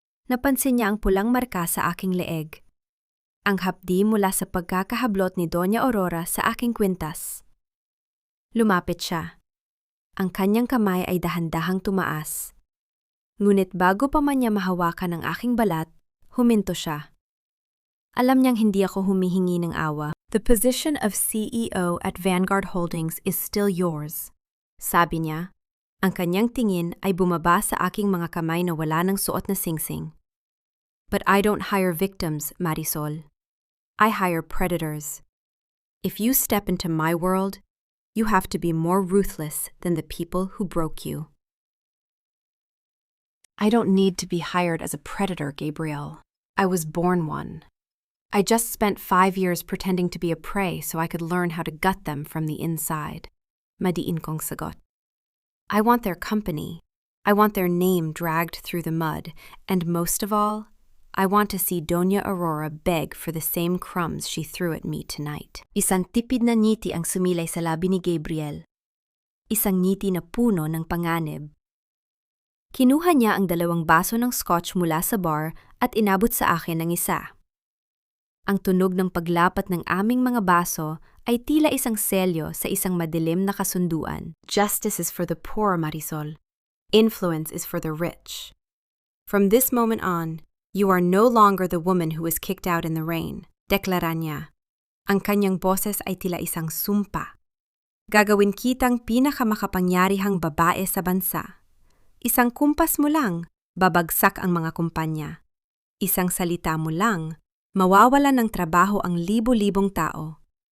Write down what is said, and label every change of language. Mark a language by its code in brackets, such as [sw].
[tl] Napansin niya ang pulang marka sa aking leeg. Ang hapdi mula sa pagkakahablot ni Doña Aurora sa aking kwintas. Lumapit siya. Ang kanyang kamay ay dahan-dahang tumaas. Ngunit bago pa man niya mahawakan ang aking balat, huminto siya. Alam niyang hindi ako humihingi ng awa. [en] "The position of CEO at Vanguard Holdings is still yours," [tl] sabi niya. Ang kanyang tingin ay bumaba sa aking mga kamay na wala ng suot na singsing. [en] "But I don't hire victims, Marisol. I hire predators. If you step into my world, you have to be more ruthless than the people who broke you." "I don't need to be hired as a predator, Gabriel. I was born one. I just spent 5 years pretending to be a prey so I could learn how to gut them from the inside." [tl] Madiin kong sagot. [en] "I want their company. I want their name dragged through the mud. And most of all, I want to see Doña Aurora beg for the same crumbs she threw at me tonight." [tl] Isang tipid na ngiti ang sumilay sa labi ni Gabriel. Isang ngiti na puno ng panganib. Kinuha niya ang 2 baso ng scotch mula sa bar at inabot sa akin ng isa. Ang tunog ng paglapat ng aming mga baso ay tila isang selyo sa isang madilim na kasunduan. [en] "Justice is for the poor, Marisol. Influence is for the rich. From this moment on, you are no longer the woman who was kicked out in the rain," [tl] deklara niya. Ang kanyang boses ay tila isang sumpa. "Gagawin kitang pinakamakapangyarihang babae sa bansa. Isang kumpas mo lang, babagsak ang mga kumpanya. Isang salita mo lang, mawawalan ng trabaho ang libo-libong tao.